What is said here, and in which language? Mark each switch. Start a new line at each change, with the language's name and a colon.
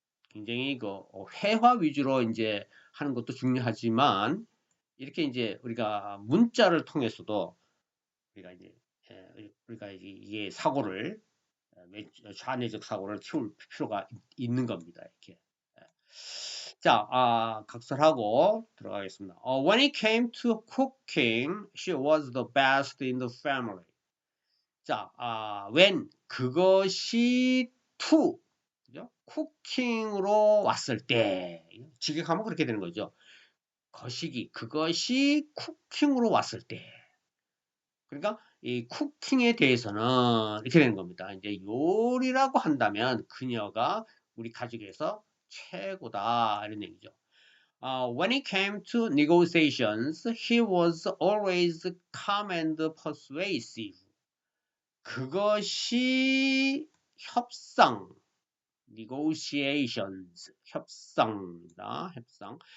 Korean: 굉장히 그 회화 위주로 이제 하는 것도 중요하지만 이렇게 이제 우리가 문자를 통해서도 우리가 이제 우리가 이게 사고를 좌뇌적 사고를 키울 필요가 있는 겁니다. 이렇게. 자, 각설하고 들어가겠습니다.
English: When it came to cooking, she was the best in the family.
Korean: 자, when 그것이 to 그죠? 쿠킹으로 왔을 때 직역하면 그렇게 되는 거죠. 거시기 그것이 쿠킹으로 왔을 때 그러니까 이 쿠킹에 대해서는 이렇게 되는 겁니다. 이제 요리라고 한다면 그녀가 우리 가족에서 최고다 이런 얘기죠.
English: When it came to negotiations, he was always calm and persuasive.
Korean: 그것이 협상, negotiations, 협상입니다. 협상.